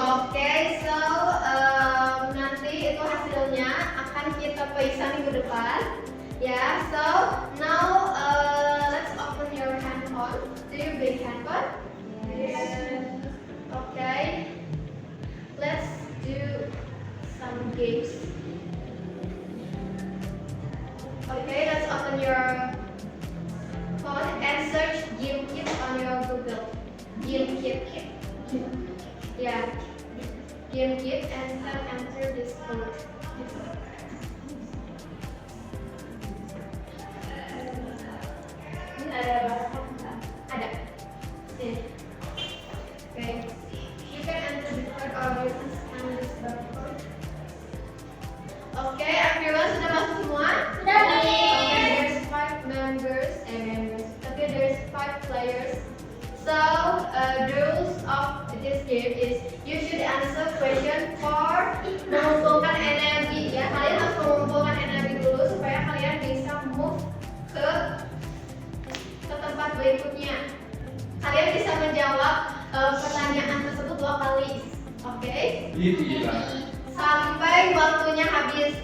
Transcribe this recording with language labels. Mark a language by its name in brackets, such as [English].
[Indonesian] Oke, so nanti itu hasilnya akan kita periksa minggu depan. [English] Ya, so now let's open your handphone. Do you bring handphone? Yes. Okay. Let's do some games. Okay, let's open your phone and search Game Kit on your Google. Game Kit. Yeah. Game Kit and then enter this code. [Indonesian] Ini ada barcode nggak? Ada. Sini. [English] Okay. You can enter the code or you can scan this barcode. Okay, everyone [Indonesian] sudah masuk semua? Sudah, Miss. [English] Okay, there's 5 members. Okay, there's 5 players. So, the rules of this game is you should answer question for [Indonesian] mengumpulkan energi ya. Kalian harus mengumpulkan energi dulu supaya kalian bisa move ke tempat berikutnya. Kalian bisa menjawab pertanyaan tersebut 2 kali. Oke? Iya. Sampai waktunya habis.